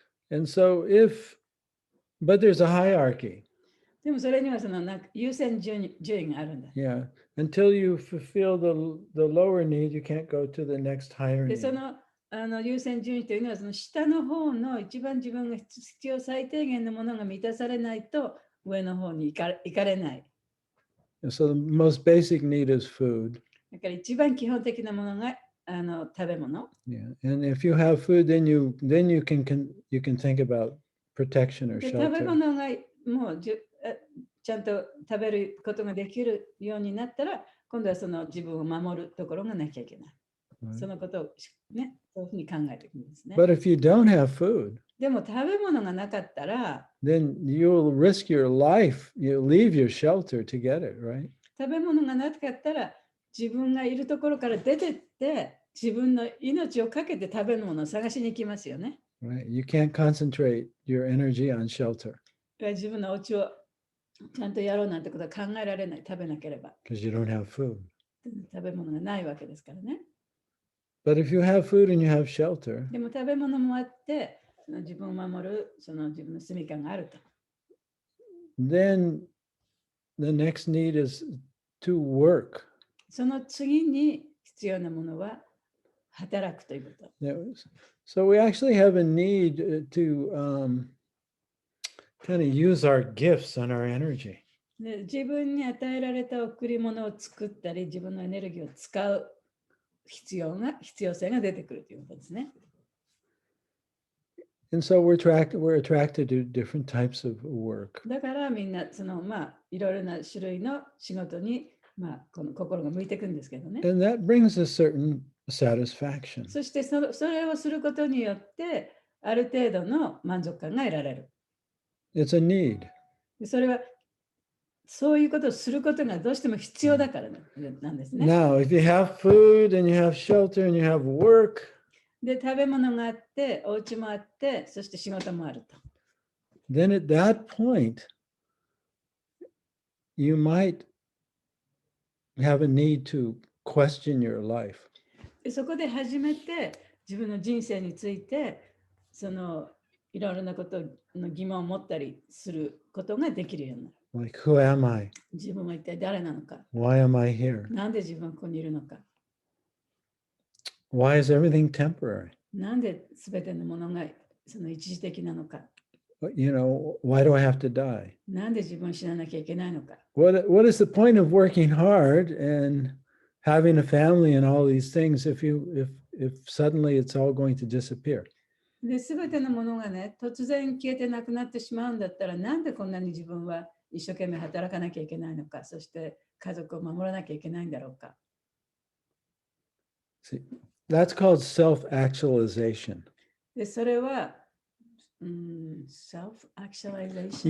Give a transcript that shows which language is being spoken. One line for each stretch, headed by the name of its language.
English: And so but there's a hierarchy.
Japanese: でもそれには優先順位があるんだ。
English: Yeah. Until you fulfill the lower need, you can't go to the next higher
Japanese: で、
English: need.
Japanese: 優先順位というのは下の方の一番自分が必要最低限のものが満たされないと上の方に行かれない。
English: And so the most basic need is food.
Japanese: だから一番基本的なものが食べ物。
English: Yeah. And if you have food, then you can think about protection or
Japanese: で食べ
English: shelter.
Japanese: 物がもうちゃんと食べることができるようになったら、今度はその自分を守るところがなきゃいけない。
English: Right.
Japanese: そのことをね、そういうふうに考えていくんですね。
English: But if you don't have food,
Japanese: でも食べ物がなかったら、
English: then you'll risk your life. You leave your shelter to get it, right?
Japanese: 食べ物がなかったら、自分がいるところから出てって、自分の命をかけて食べ物を探しに行きますよね。
English: Right. You can't concentrate your energy on shelter
Japanese: 自分のお家をちゃんとやろうなんてことは考えられない。食べなければ。
English: because you don't have food.
Japanese: 食べ物がないわけですからね。
English: But if you have food and you have shelter,
Japanese: でも食べ物もあって、その自分を守る、その自分の住処があると。
English: then the next need is to work.
Japanese: その次に必要なものは働くということ。
English: So we actually have a need to kind of use our gifts and our energy.
Japanese: で自分に与えられた贈り物を作ったり、自分のエネルギーを使う必要性が出てくるということですね。
English: And so we're attracted to different types of work.
Japanese: だからみんないろいろな種類の仕事にこの心が向いていくんですけどね。
English: And that brings a certain satisfaction.
Japanese: そしてそれをすることによってある程度の満足感が得られる。
English: It's a need.
Japanese: でそれはそういうことをすることがどうしても必要だからなんですね。
English: Now, if you have food and you have shelter and you have work,
Japanese: で食べ物があって、お家もあって、そして仕事もあると。
English: then at that point, you might have a need to question your life.
Japanese: でそこで初めて自分の人生についていろいろなことの疑問を持ったりすることができるようになる。
English: Like, who am I?
Japanese: 自分は一体誰なのか。
English: Why am I here?
Japanese: なんで自分はここにいるのか。
English: Why is everything temporary?
Japanese: なんで全てのものが一時的なのか。
English: Why do I have to die?
Japanese: なんで自分を死ななきゃいけないのか。
English: What is the point of working hard and having a family and all these things if suddenly it's all going to disappear?
Japanese: で、全てのものがね、突然消えてなくなってしまうんだったら、なんでこんなに自分は一生懸命働かなきゃいけないのか、そして家族を守らなきゃいけないんだろうか。
English: See, that's called self-actualization.
Japanese: で、それは、self-actualization。